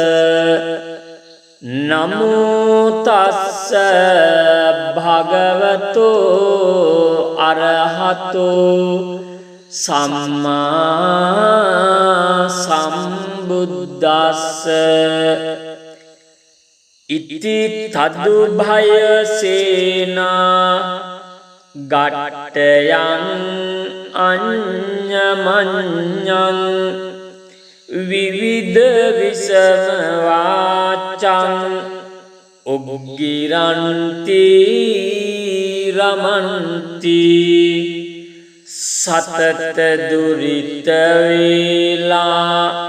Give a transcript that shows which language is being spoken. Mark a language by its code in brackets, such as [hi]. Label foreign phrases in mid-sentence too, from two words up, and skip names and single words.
[pi] නමෝ තස්ස භගවතෝ අරහතෝ සම්මා සම්බුද්දස්ස ඉති තදුභය සේනා ගට්ඨයං අඤ්ඤමඤ්ඤං විවිධ විසම වාචං උග්ගිරන්ති රමන්ති සතත දුරිත වේලා